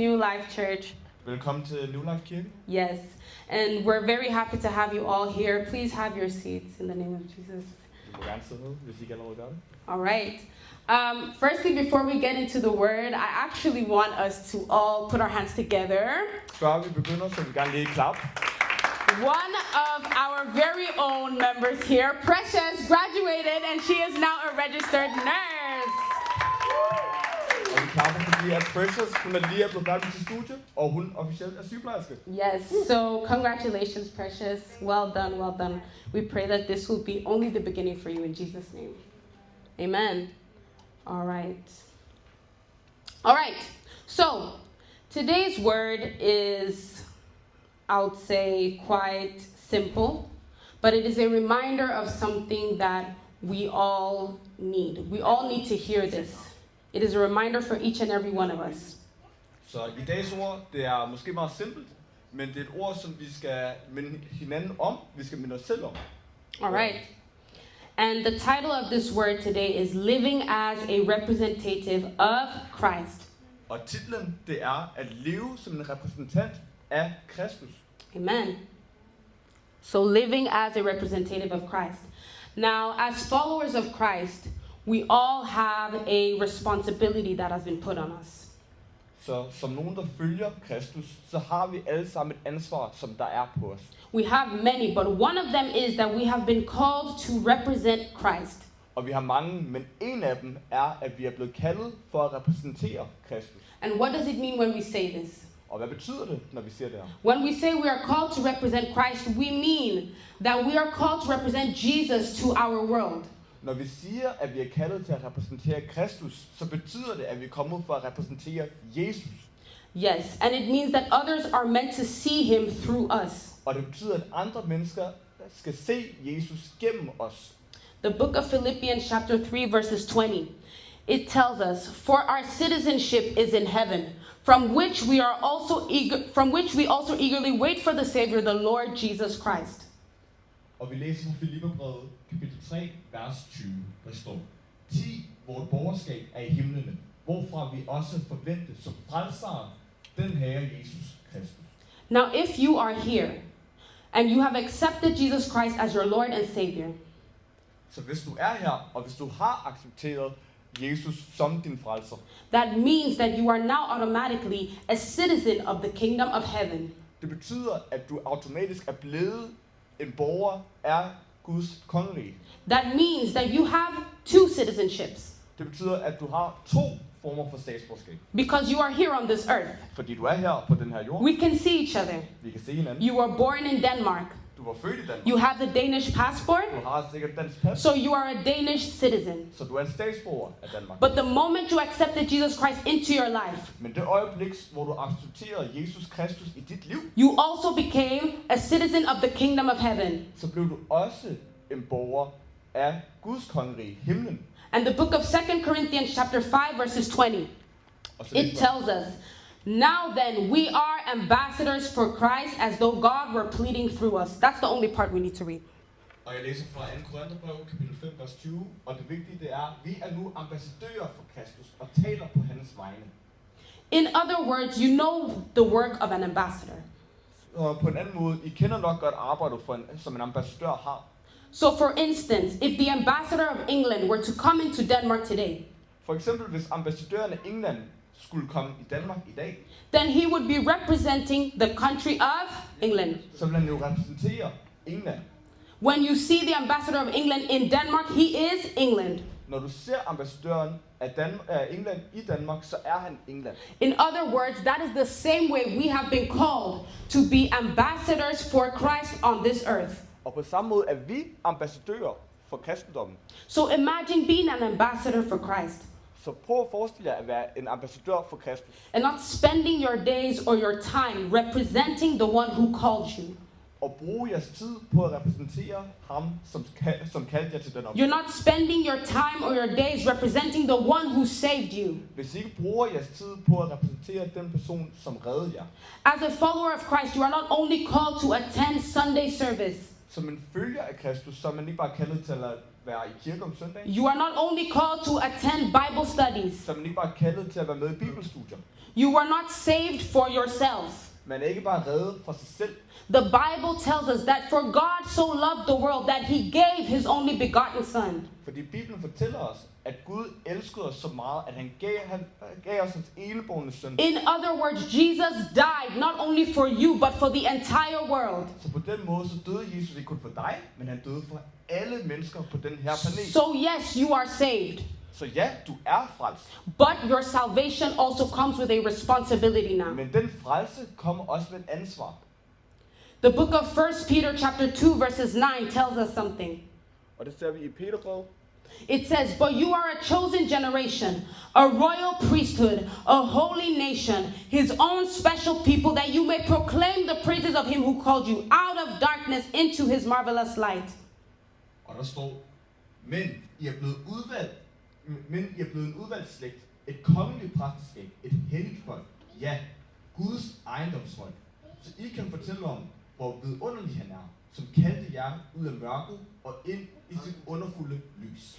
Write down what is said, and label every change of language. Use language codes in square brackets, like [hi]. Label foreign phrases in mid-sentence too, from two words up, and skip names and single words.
[en] New Life Church. [da] Velkommen til New Life Kirke. [en] Yes, and we're very happy to have you all here. Please have your seats in the name of Jesus. [da] Du må gerne sidde ned, hvis I ikke allerede gør det. [en] All right. Firstly, before we get into the word, I actually want us to all put our hands together. [da] Før vi begynder, så vil vi gerne lige klap. [en] One of our very own members here, Precious, graduated and she is now a registered nurse. [da] Og vi klapper, fordi at Precious, hun er lige blevet færdig til studie, og hun officielt er sygeplejerske. [en] Yes, so congratulations, Precious. Well done, well done. We pray that this will be only the beginning for you in Jesus' name. Amen. All right. All right. So, today's word is, I would say, quite simple, but it is a reminder of something that we all need. We all need to hear this. It is a reminder for each and every one of us. [da] Så i dagens ord, det er måske meget simpelt, men det er et ord, som vi skal minde hinanden om, vi skal minde os selv om. [en] All right. And the title of this word today is Living as a Representative of Christ. [da] Og titlen, det er at leve som en repræsentant af Kristus. [en] Amen. So living as a representative of Christ. Now, as followers of Christ, we all have a responsibility that has been put on us. [da] Så som nogen, der følger Kristus, så har vi alle sammen et ansvar, som der er på os. [en] We have many, but one of them is that we have been called to represent Christ. [da] Og vi har mange, men en af dem er, at vi er blevet kaldet for at repræsentere Kristus. [en] And what does it mean when we say this? [da] Og hvad betyder det, når vi siger det her? [en] When we say we are called to represent Christ, we mean that we are called to represent Jesus to our world. [da] Når vi siger, at vi er kaldet til at repræsentere Kristus, så betyder det, at vi er kommet for at repræsentere Jesus. [en] Yes, and it means that others are meant to see him through us. [da] Og det betyder, at andre mennesker skal se Jesus gennem os. [en] The book of Philippians chapter 3 verses 20. It tells us, "For our citizenship is in heaven, from which we also eagerly wait for the Savior, the Lord Jesus Christ." [da] Og vi læser fra Filipperbrevet, kapitel 3, vers 20, der står: "Ti, vort borgerskab er i himlene, hvorfra vi også forventer som frelseren, den Herre Jesus Kristus." [en] Now, if you are here and you have accepted Jesus Christ as your Lord and Savior, [da] Så hvis du er her, og hvis du har accepteret Jesus som din frelser, [en] that means that you are now automatically a citizen of the kingdom of heaven. [da] det betyder, at du automatisk er blevet en borger af Guds kongerige. [en] That means that you have two citizenships [da] Det betyder, at du har to former for statsborgerskab. [en] because you are here on this earth. [da] Fordi du er her på den her jord. [en] We can see each other. [da] Vi kan se hinanden. [en] You were born in Denmark. [da] Du var født i Danmark. [en] You have the Danish passport, [da] Du har sikkert dansk pas. [en] so you are a Danish citizen. [da] Så du er en statsborger af Danmark. [en] But the moment you accepted Jesus Christ into your life, [da] Men det øjeblik, hvor du accepterede Jesus Kristus i dit liv, [en] you also became a citizen of the kingdom of heaven. [da] så blev du også en borger af Guds kongerige, himlen. [en] And the book of 2 Corinthians chapter 5 verses 20, [da] Og så [en] it [da] læser [en] tells us, "Now then, we are ambassadors for Christ as though God were pleading through us." That's the only part we need to read. [da] Og jeg læser fra 2. Korintherbrev, kapitel 5, vers 20. Og det vigtige det er, vi er nu ambassadører for Kristus og taler på hans vegne. [en] In other words, you know the work of an ambassador. [da] Og på en anden måde, I kender nok godt arbejdet som en ambassadør har. [en] So for instance, if the ambassador of England were to come into Denmark today, [da] For eksempel, hvis ambassadøren af England skulle komme i Danmark i dag, [en] then he would be representing the country of England. [da] så vil han jo repræsentere England. [en] When you see the ambassador of England in Denmark, he is England. [da] Når du ser ambassadøren af England i Danmark, så er han England. [en] In other words, that is the same way we have been called to be ambassadors for Christ on this earth. [da] Og på samme måde er vi ambassadører for kristendommen. [en] So imagine being an ambassador for Christ [da] Så prøv at forestille jer at være en ambassadør for Kristus. [en] and not spending your days or your time representing the one who called you. [da] Og bruge jeres tid på at repræsentere ham, som kaldte jer til den opgave. [en] You're not spending your time or your days representing the one who saved you. [da] Hvis I ikke bruger jeres tid på at repræsentere den person, som reddede jer. [en] As a follower of Christ, you are not only called to attend Sunday service, [da] Som en følger af Kristus, så er man ikke bare kaldet til at være i kirke om søndagen. [en] You are not only called to attend Bible studies. [da] Så er man ikke bare kaldet til at være med i bibelstudier. [en] You are not saved for yourself. [da] Man er ikke bare reddet fra sig selv. [en] The Bible tells us that for God so loved the world that he gave his only begotten son. [da] Fordi Bibelen fortæller os, at Gud elskede os så meget, at han gav os hans enebårne søn. [en] In other words, Jesus died not only for you, but for the entire world. [da] Så på den måde så døde Jesus ikke kun for dig, men han døde for alle mennesker på den her planet. [en] So yes, you are saved. [da] Så ja, du er frelst. [en] But your salvation also comes with a responsibility now. [da] Men den frelse kommer også med et ansvar. [en] The book of 1 Peter chapter 2 verses 9 tells us something. [da] Og det ser vi i Peterbrevet. [en] It says, "But you are a chosen generation, a royal priesthood, a holy nation, his own special people, that you may proclaim the praises of him who called you out of darkness into his marvelous light." [da] Og der står, men I er blevet en udvalgt slægt, et kongeligt præsteskab, et helligt folk, ja, Guds ejendomsfolk, så I kan fortælle om, hvor vidunderlig han er, som kaldte jer ud af mørket og ind i sit underfulde lys.